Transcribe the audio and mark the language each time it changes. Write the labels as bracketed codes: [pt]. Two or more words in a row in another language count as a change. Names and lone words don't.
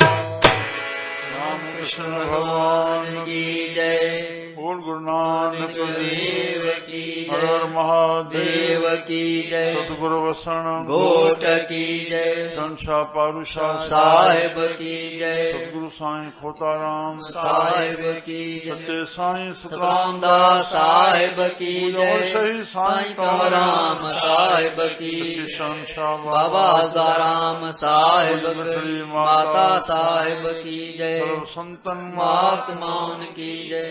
[hi] रामकृष्ण भगवान की जय बोल गुरु नानक देव की हर जय हर महादेव देव की जय सतगुरु वसन गोट की जय घनशा पारुषा साहिब की जय सतगुरु साईं खोताराम साहिब की जय सच्चे साईं सतराम रामदास साहिब की जय सही साईं कंवराम साहिब की शहंशाह बाबा आसाराम साहिब की माता साहिब की जय सर्व संतन महात्माओं की जय